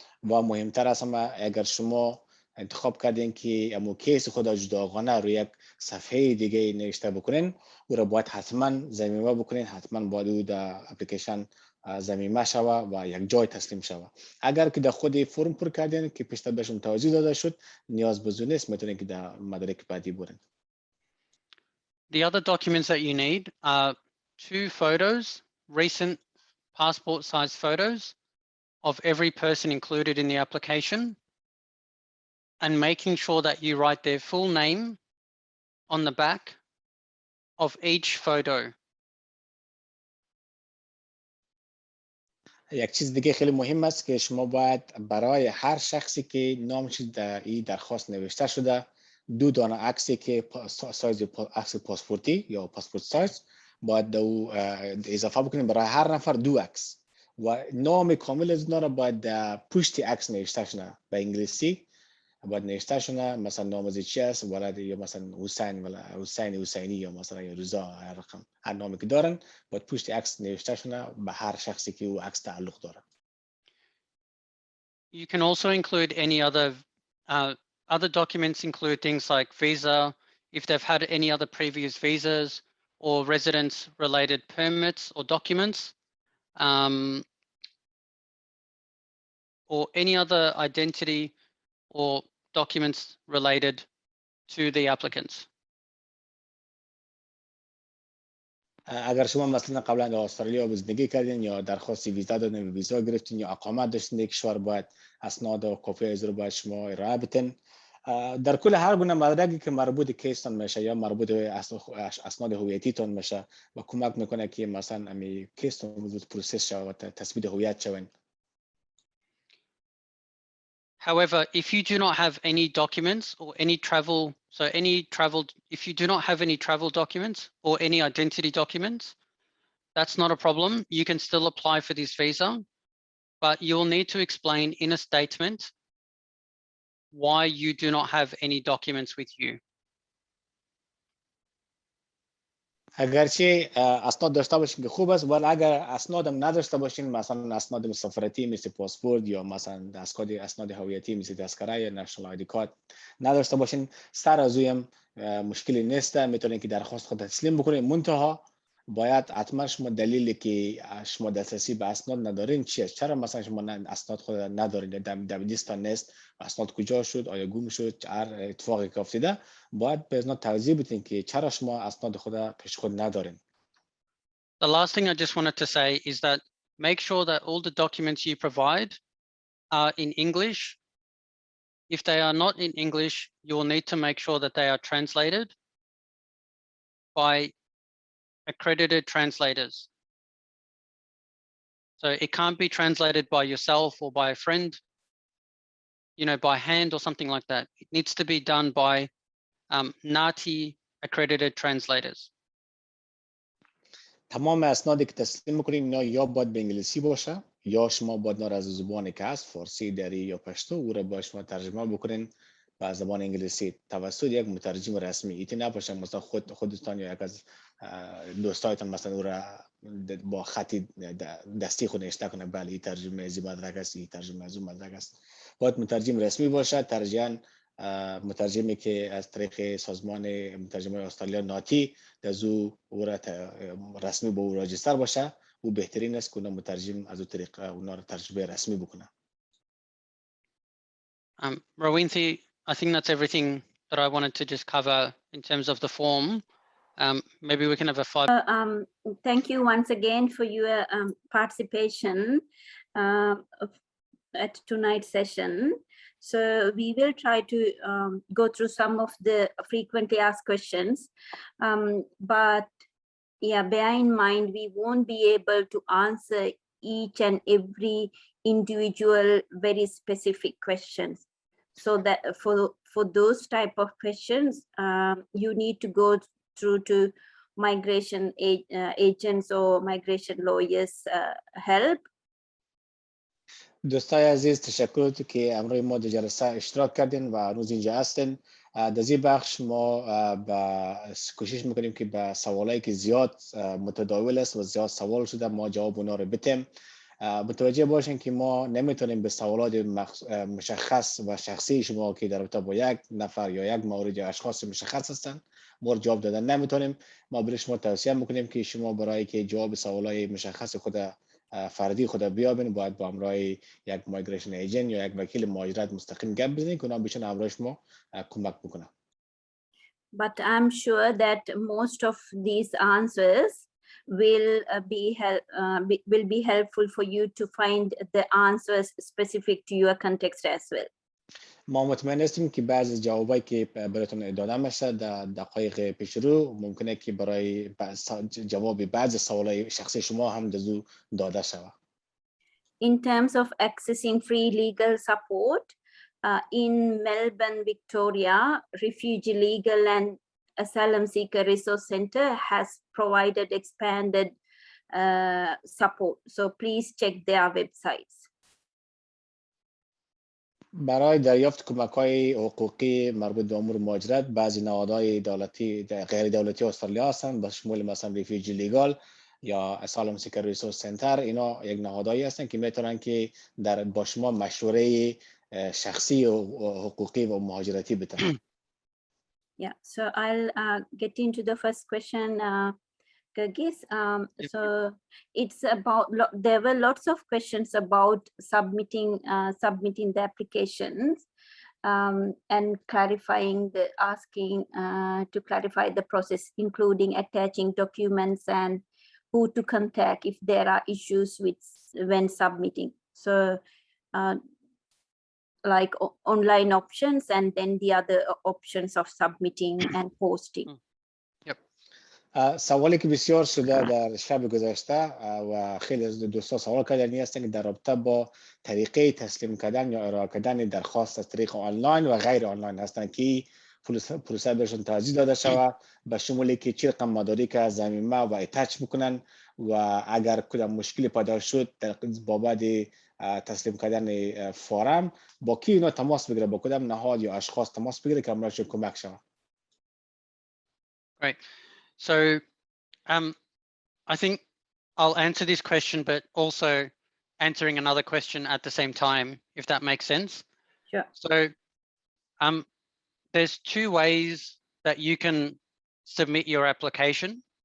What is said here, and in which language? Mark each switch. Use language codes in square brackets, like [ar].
[fa] و مهمتر از همه اگر شما انتخاب کردین که امو کیس خود جداگانه روی یک صفحه دیگه نوشته بکنین، او را باید حتما ضمیمه بکنین، حتما باید او در اپلیکیشن ضمیمه شوه و یک جای تسلیم شوه. اگر که در خود فرم پر کردین که پیشتر بهشون توضیح داده شد نیاز به نیست، میتونین که در مدارک بعدی برین. [en] The other documents that you need are 2 photos, recent passport size photos of every person included in the application, and making sure that you write their full name on the back of each photo. [fa] یک چیز دیگه خیلی مهم است که شما باید برای هر شخصی که نامش در این درخواست نوشته شده 2 دانه عکسی که سایز عکس پاسپورتی یا پاسپورت سایز باید او اضافه بکنید برای هر نفر 2 عکس و نام کامل از اونا را باید پشت عکس نوشته شده. به انگلیسی باید نوشته شده مثلا نام از چی است، ولد یا مثلا حسین ولا حسینی یا مثلا یا رضا، هر رقم هر نامی که دارن باید پشت عکس نوشته شده به هر شخصی که او عکس تعلق داره. [en] You can also include any other documents include things like visa, if they've had any other previous visas or residence related permits or documents, or any other identity or documents related to the applicants. [fa] اگر شما مثلا قبلا در استرالیا زندگی کردین یا درخواست ویزا دادین، ویزا گرفتین یا اقامت داشتین در کشور، باید اسناد و کپی از رو باید شما ارائه بدین. در کل هر گونه مدرکی که مربوط کیستون میشه یا مربوط به اسناد هویتیتون میشه و کمک میکنه که مثلا امی کیستون زود پروسس شه و تثبیت هویت شوین. [en] However, if you do not have any documents or any travel, if you do not have any travel documents or any identity documents, that's not a problem. You can still apply for this visa, but you'll need to explain in a statement why you do not have any documents with you. [fa] اگرچه اسناد داشته باشین که خوب است، ولی اگر اسنادم نداشته باشین، مثلا اسناد مسافرتی مثل پاسپورت یا مثلا اسناد هویتی مثل تذکره یا نشنال آیدی کارت نداشته باشین، سر از اویم مشکلی نیست، میتونین که درخواست خود تسلیم بکنین. منتها باید حتما شما دلیلی که شما دسترسی به اسناد ندارین چیه؟ چرا مثلا شما اسناد خود ندارین؟ در لیستان نیست، اسناد کجا شد؟ آیا گم شد؟ هر اتفاقی که افتاده باید به اسناد توضیح بدین که چرا شما اسناد خود پیش خود ندارین. [en] The last thing I just wanted to say is that make sure that all the documents you provide are in English. If they are not in English, you will need to make sure that they are translated by accredited translators. So it can't be translated by yourself or by a friend, you know, by hand or something like that. It needs to be done by NATI accredited translators. [fa] تمام اسنادی که تسلیم میکنین اینا یا باید به انگلیسی باشه یا شما باید از زبانی که هست، فارسی، دری یا پشتو، او را با شما ترجمه بکنین به زبان انگلیسی توسط یک مترجم رسمی. ایتی نباشه مثلا خودتان یا یک از دوستایتان مثلا او را با خطی دستی خود نوشته کنه بله این ترجمه از این مدرک است، این ترجمه از اون مدرک است. باید مترجم رسمی باشه، ترجماً مترجمی که از طریق سازمان مترجمای استرالیا ناتی دزو او را رسمی با او راجستر باشه، او بهترین است که مترجم از او طریق اونا را ترجمه رسمی بکنه. [en] Rawinthi, I think that's everything that I wanted to just cover in terms of the form. Maybe we can have a 5. Thank you once again for your participation at tonight's session. So we will try to go through some of the frequently asked questions, but yeah, bear in mind we won't be able to answer each and every individual very specific questions. So that for those type of questions, you need to go through to migration agents or migration lawyers help. [fa] دوستای عزیز تشکر که امروز ما در جلسه اشتراک کردین و هنوز اینجا هستین. در این بخش ما کوشش میکنیم که به سوالایی که زیاد متداول است و زیاد سوال شده ما جواب اونا رو بدیم. متوجه باشین که ما نمیتونیم به سوالات مشخص و شخصی شما که در رابطه با یک نفر یا یک مورد یا اشخاص مشخص هستن ما جواب دادن نمیتونیم. ما برای شما توصیه میکنیم که شما برای که جواب سوالای مشخص خود فردی خود بیابین باید با همراه یک مایگریشن ایجنت یا یک وکیل مهاجرت مستقیم گپ بزنید که اونا بتونن همراه شما کمک بکنن. [en] But I'm sure that most of these answers will be helpful for you to find the answers specific to your context as well. [fa] ما مطمئن هستیم که بعضی از جوابایی که براتون داده میشه در دقایق پیش رو ممکنه که برای جواب بعضی سوالای شخصی شما هم داده شود. [en] In terms of accessing free legal support, in Melbourne, Victoria, Refugee Legal and Asylum Seeker Resource Centre has provided expanded support. So please check their websites. [fa] برای دریافت کمک‌های حقوقی مربوط به امور مهاجرت بعضی نهادهای دولتی غیر دولتی استرالیا هستند به شمول مثلا ریفیوجی لیگال یا اسالم سیکر ریسورس سنتر. اینا یک نهادهایی هستند که میتونن که با شما مشوره شخصی و حقوقی و مهاجرتی بدن. [en] Yeah, so I'll get into the first question, Gurgis. So it's about, there were lots of questions about submitting the applications and asking to clarify the process, including attaching documents and who to contact if there are issues when submitting. So like online options and then the other options of submitting and posting. Yep. [fa] سوالی که بسیار شده در شب گذشته و خیلی از دوستان سوال کردن هستند که در رابطه با طریقه تسلیم کردن یا ارائه کردن درخواست از طریق آنلاین و غیر آنلاین هستند که پروسه بهشون توضیح داده شود به شمولی که چه رقم مدارک از ضمیمه و اتچ بکنن و اگر کدام مشکلی پیدا شد در بابت تسلیم کردن فارم با کی اینا تماس بگیره، با کدام نهاد یا اشخاص تماس بگیره که امرش کمک شود. [en] Great. So I think I'll answer this question, but also answering another question at the same time, if that makes sense. Sure. So there's two ways that you can submit your application.